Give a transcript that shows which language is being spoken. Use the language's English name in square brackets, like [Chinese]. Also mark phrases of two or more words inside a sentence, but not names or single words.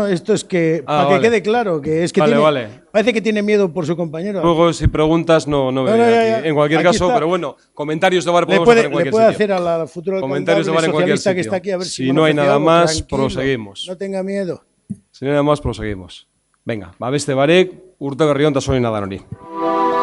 [Spanish] Esto es que, para que quede claro, que es que parece que tiene miedo por su compañero. Ruegos y preguntas no aquí. En cualquier caso, está. Pero bueno, comentarios de bar podemos hacer en cualquier sitio. Le puede hacer a la futura comentarios de bar en cualquier sitio. Que está aquí, a ver si no hay nada más, proseguimos. No tenga miedo. Si no hay nada más, proseguimos. Venga, [Basque] beste barik, urte berri on ta zorionak danori.